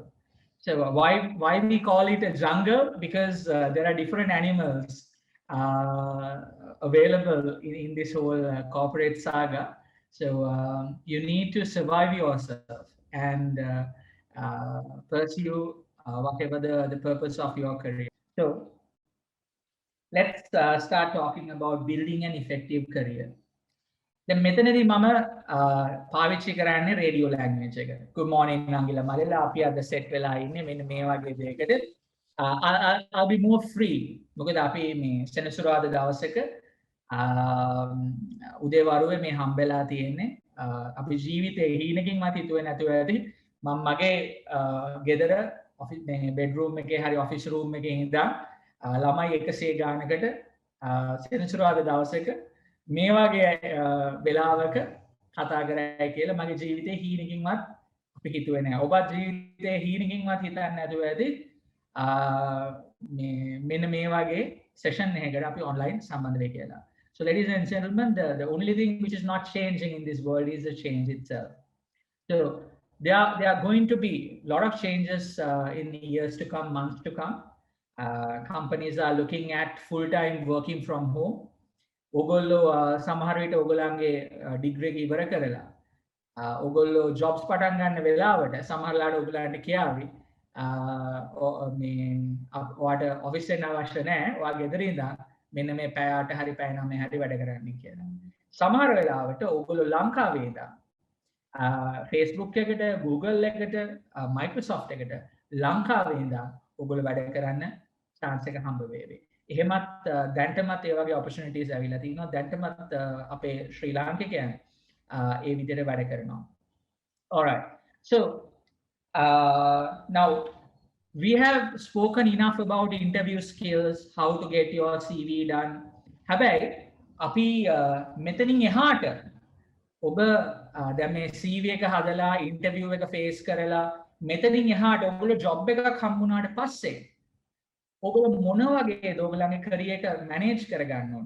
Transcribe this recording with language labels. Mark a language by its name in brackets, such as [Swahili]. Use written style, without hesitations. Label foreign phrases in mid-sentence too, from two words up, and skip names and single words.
[English] So why we call it a jungle? Because there are different animals available in this whole corporate saga. So you need to survive yourself and pursue whatever the purpose of your career. So let's start talking about building an effective career. [Sinhala] දැන් මෙතනදී මම පාවිච්චි කරන්නේ [English] radio language [Sinhala] එක. [English] Good morning [Sinhala] අංගිලා මලලා අපි අද සෙට් වෙලා ඉන්නේ මෙන්න මේ වගේ දෙයකට. [English] I'll be more free. [Sinhala] මොකද අපි මේ සෙනසුරාදා දවසක උදේ වරුවේ මේ හම්බෙලා තියෙන්නේ. අපි ජීවිතේ හීනකින්වත් හිතුවේ නැතුව ඇති මම මගේ ගෙදර ඔෆිස් මේ බෙඩ්රූම් එකේ හරි ඔෆිස් රූම් එකේ ඉඳන් ළමයි 100 ගානකට සෙනසුරාදා දවසක මේ වගේ වෙලාවක කතා කරයි කියලා මගේ ජීවිතේ හීනකින්වත් අපි හිතුවේ නෑ. ඔබත් ජීවිතේ හීනකින්වත් හිතන්නේ නැතුව ඇති මෙන්න මේ වගේ session එකකට අපි online සම්බන්ධ වෙයි කියලා. [English] So ladies and gentlemen, the only thing which is not changing in this world is the change itself. So there are going to be a lot of changes in the years to come, months to come. Companies are looking at full-time working from home. [Sinhala] ඔගොල්ලෝ සමහර විට ඔයගොල්ලන්ගේ ඩිග්‍රී එක ඉවර කරලා ඔයගොල්ලෝ ජොබ්ස් පටන් ගන්න වෙලාවට සමහරලාට ඔයගොල්ලන්ට කියාවි මේ ඔයාට ඔෆිස් එන්න අවශ්‍ය නැහැ. ඔයා ගෙදර ඉඳන් මෙන්න මේ පැය 8 හරි පැය 9 හරි වැඩ කරන්න කියලා. සමහර වෙලාවට ඔයගොල්ලෝ ලංකාවේ ඉඳන් Facebook එකට, Google එකට, Microsoft එකට ලංකාවේ ඉඳන් ඔයගොල්ලෝ වැඩ කරන්න chance එක හම්බ වේවි. එහෙමත් දැන්ටමත් ඒ වගේ opportunities ඇවිල්ලා තිනවා. දැන්ටමත් අපේ ශ්‍රී ලාංකිකයන් ඒ විදිහට වැඩ කරනවා. [English] All right. So now we have spoken enough about interview skills, how to get your CV done. [Sinhala] හැබැයි අපි මෙතනින් එහාට ඔබ දැන් මේ CV එක හදලා interview එක face කරලා මෙතනින් එහාට ඔයගොල්ලෝ job එකක් හම්බුනාට පස්සේ ඔගොල්ලෝ මොන වගේද ඔයගොල්ලන්ගේ career එක manage කරගන්න ඕනේ?